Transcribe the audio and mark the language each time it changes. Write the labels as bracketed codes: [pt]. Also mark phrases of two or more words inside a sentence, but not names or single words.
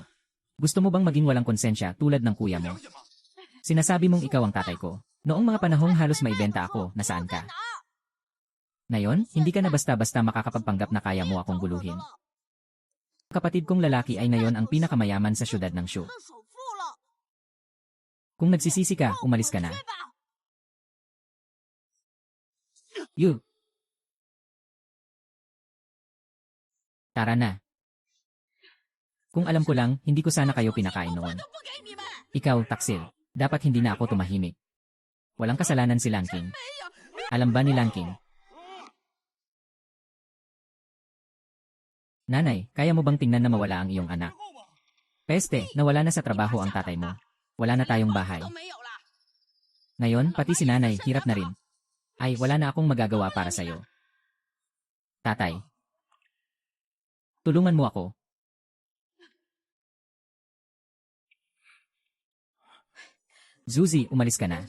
[tl] Gusto mo bang maging walang konsensya tulad ng kuya mo? Sinasabi mong ikaw ang tatay ko. Noong mga panahong halos maibenta ako, nasaan ka? Ngayon, hindi ka na basta-basta makakapagpanggap na kaya mo akong guluhin. Kapatid kong lalaki ay ngayon ang pinakamayaman sa syudad ng Shu. [zh] 当首富了， [tl] Kung nagsisisi ka, umalis ka na. [zh] 对吧？ [tl] Yu! Tara na. Kung alam ko lang, hindi ko sana kayo pinakain [zh] 我 [tl] noon. [zh] 都不给你们， [tl] Ikaw, Taksil. Dapat hindi na ako tumahimik. Walang kasalanan si Lanking. [zh] 没有， [tl] Alam ba ni Lanking? Nanay, kaya mo bang tingnan na mawala ang iyong anak? Peste, nawala na sa trabaho ang tatay mo. Wala na tayong bahay. [zh] 都没有了。 [tl] Ngayon, pati si nanay, hirap na rin. Ay, wala na akong magagawa para sa'yo. Tatay. Tulungan mo ako. Zuzi, umalis ka na.